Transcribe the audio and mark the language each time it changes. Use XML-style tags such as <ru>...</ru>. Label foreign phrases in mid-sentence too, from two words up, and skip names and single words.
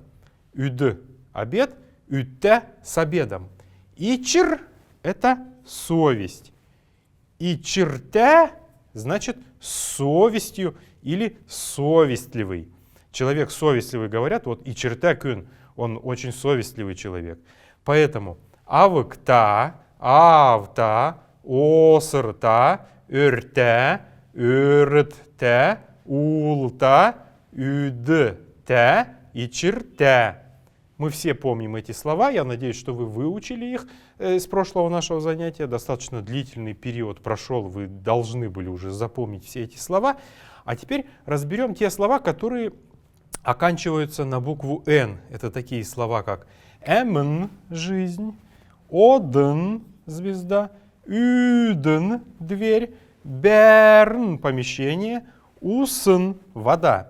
<ru>«Üd» — обед, «ütte» — с обедом. «Ичр» — это совесть. «Ичрте» значит с совестью или совестливый. Человек совестливый, говорят, вот</ru> <xal>«ичрте кюн»,</xal> <ru>он очень совестливый человек.</ru> <xal>Поэтому «авыкта», «авта», «осырта», «өрте», «өртте», «улта», «үдте», «ичрте».</xal> <ru>Мы все помним эти слова, я надеюсь, что вы выучили их с прошлого нашего занятия. Достаточно длительный период прошел, вы должны были уже запомнить все эти слова. А теперь разберем те слова, которые оканчиваются на букву «Н». Это такие слова, как «эмн» — жизнь, «оден» — звезда, «üden» — дверь, берн – помещение, усн – вода.</ru>